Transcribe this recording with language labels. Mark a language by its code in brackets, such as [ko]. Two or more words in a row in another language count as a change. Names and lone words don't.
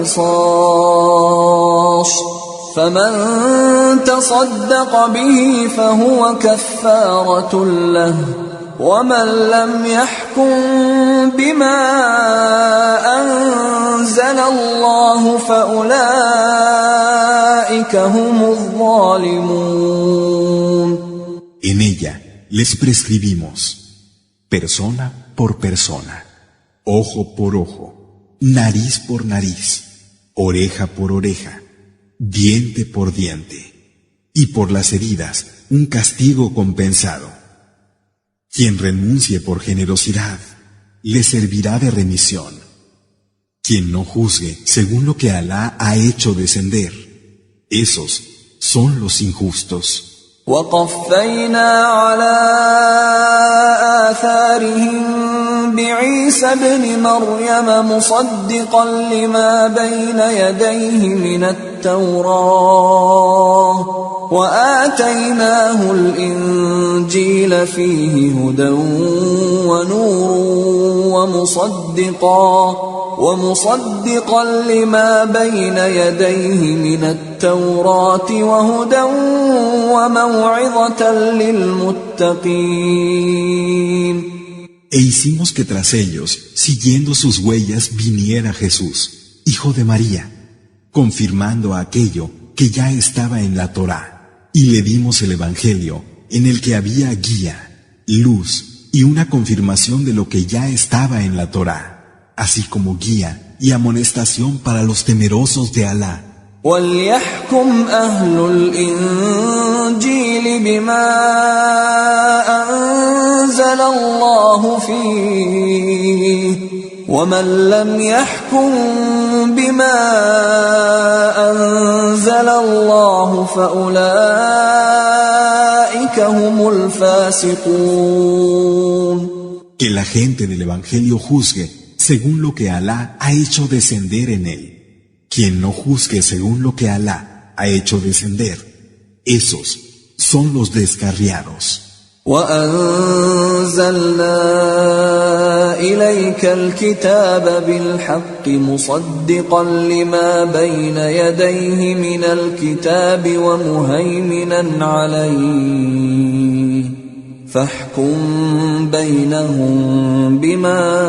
[ar] قصاص فمن تصدق به فهو كفارة له ومن لم يحكم بما أنزل الله فأولئك هم الظالمون. [es] En ella les prescribimos, persona por persona, ojo por ojo, nariz por nariz, oreja por oreja, diente por diente, y por las heridas un castigo compensado. Quien renuncie por generosidad, le servirá de remisión. Quien no juzgue según lo que Alá ha hecho descender, esos son los injustos. [ar] وقفينا على آثارهم بعيسى ابن مريم مصدقا لما بين يديه من التوراة وآتيناه الإنجيل فيه هدى ونور ومصدقا لما بين يديه من التوراة وهدى وموعظة للمتقين. [es] E hicimos que tras ellos, siguiendo sus huellas, viniera Jesús, hijo de María, confirmando aquello que ya estaba en la Torá, y le dimos el Evangelio, en el que había guía, luz y una confirmación de lo que ya estaba en la Torá, así como guía y amonestación para los temerosos de Alá. [ar] وَلْيَحْكُمْ أَهْلُ الْإِنْجِيلِ بِمَا أَنزَلَ اللَّهُ فِيهِ وَمَنْ لَمْ يَحْكُمْ بِمَا أَنزَلَ اللَّهُ فَأُولَئِكَ هُمُ الْفَاسِقُونَ. [es] Que la gente del Evangelio juzgue según lo que Alá ha hecho descender en él. Quien no juzgue según lo que Alá ha hecho descender, esos son los descarriados. [ar] وأنزلنا إليك الكتاب بالحق مصدقا لما بين يديه من الكتاب ومهيمنا عليه فاحكم بينهم بما